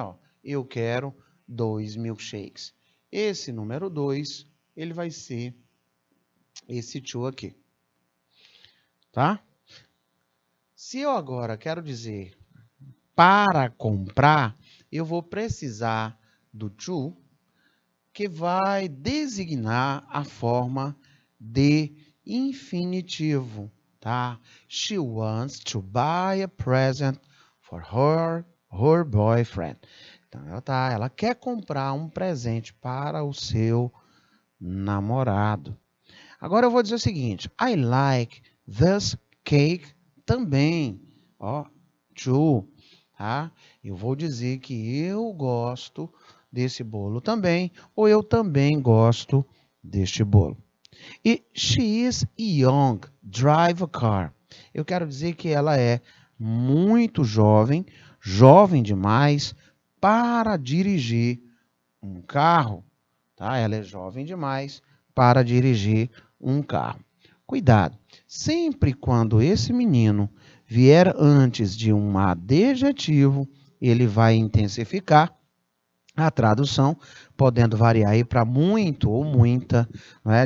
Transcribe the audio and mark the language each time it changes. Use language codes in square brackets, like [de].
[pt] Ó, eu quero 2 milkshakes. Esse número 2, ele vai ser esse to aqui, tá? Se eu agora quero dizer para comprar, eu vou precisar do to, que vai designar a forma de infinitivo, tá? [en] She wants to buy a present for her boyfriend. [pt] Então, ela quer comprar um presente para o seu namorado. Agora eu vou dizer o seguinte, [en] I like this cake [pt] também, ó, [en] too, [pt] tá? Eu vou dizer que eu gosto desse bolo também, ou eu também gosto deste bolo. E [en] she is young, drive a car. [pt] Eu quero dizer que ela é muito jovem, jovem demais para dirigir um carro, tá? Ela é jovem demais para dirigir um carro. Cuidado, sempre quando esse menino vier antes de um adjetivo, ele vai intensificar a tradução, podendo variar aí para muito ou muita, não é?